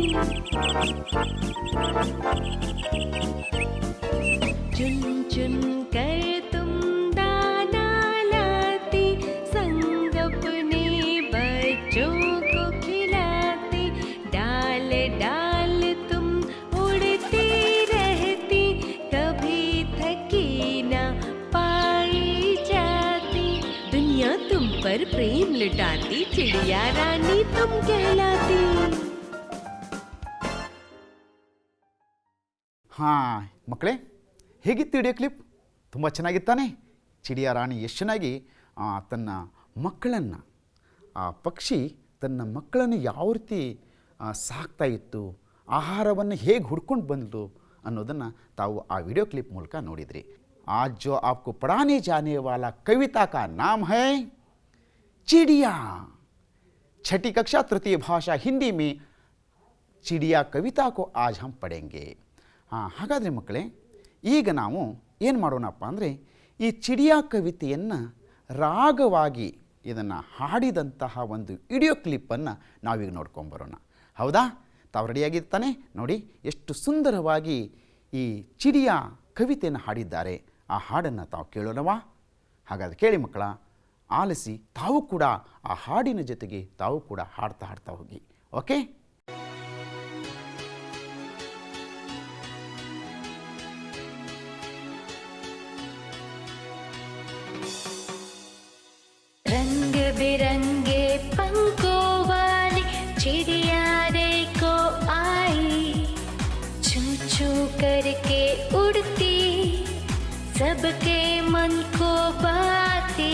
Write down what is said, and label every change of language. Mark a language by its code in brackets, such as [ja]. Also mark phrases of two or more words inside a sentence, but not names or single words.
[hi] चुन चुन कर तुम दाना लाती, संग अपने बच्चों को खिलाती, डाल डाल तुम उड़ती रहती, कभी थकी ना पाई जाती, दुनिया तुम पर प्रेम लुटाती, चिड़िया रानी तुम कहलाती. [kn] ಹಾಂ ಮಕ್ಕಳೇ, ಹೇಗಿತ್ತು [en] video clip? [kn] ತುಂಬ ಚೆನ್ನಾಗಿತ್ತಾನೆ. [hi] चिड़िया रानी [kn] ಎಷ್ಟು ಚೆನ್ನಾಗಿ ತನ್ನ ಮಕ್ಕಳನ್ನು, ಆ ಪಕ್ಷಿ ತನ್ನ ಮಕ್ಕಳನ್ನು ಯಾವ ರೀತಿ ಸಾಕ್ತಾ ಇತ್ತು, ಆಹಾರವನ್ನು ಹೇಗೆ ಹುಡ್ಕೊಂಡು ಬಂತು ಅನ್ನೋದನ್ನು ತಾವು ಆ [en] video clip [kn] ಮೂಲಕ ನೋಡಿದ್ರಿ. [hi] आज जो आपको पढ़ाने जाने वाला कविता का नाम है चिड़िया. छठी कक्षा तृतीय भाषा हिंदी में चिड़िया कविता को आज हम पढ़ेंगे. [kn] ಹಾಂ, ಹಾಗಾದರೆ ಮಕ್ಕಳೇ, ಈಗ ನಾವು ಏನು ಮಾಡೋಣಪ್ಪ ಅಂದರೆ ಈ ಚಿಡಿಯಾ ಕವಿತೆಯನ್ನು ರಾಗವಾಗಿ ಇದನ್ನು ಹಾಡಿದಂತಹ ಒಂದು [en] video clippannu [kn] ನಾವೀಗ ನೋಡ್ಕೊಂಬರೋಣ. ಹೌದಾ? ತಾವು ರೆಡಿಯಾಗಿರ್ತಾನೆ? ನೋಡಿ ಎಷ್ಟು ಸುಂದರವಾಗಿ ಈ ಚಿಡಿಯಾ ಕವಿತೆಯನ್ನು ಹಾಡಿದ್ದಾರೆ. ಆ ಹಾಡನ್ನು ತಾವು ಕೇಳೋಣವಾ? ಹಾಗಾದರೆ ಕೇಳಿ ಮಕ್ಕಳ, ಆಲಿಸಿ ತಾವು ಕೂಡ ಆ ಹಾಡಿನ ಜೊತೆಗೆ ತಾವು ಕೂಡ ಹಾಡ್ತಾ ಹೋಗಿ. ಓಕೆ? [hi] रंग बिरंगे पंखों वाली चिड़िया देखो आई, चू चू करके उड़ती, सबके मन को भाती।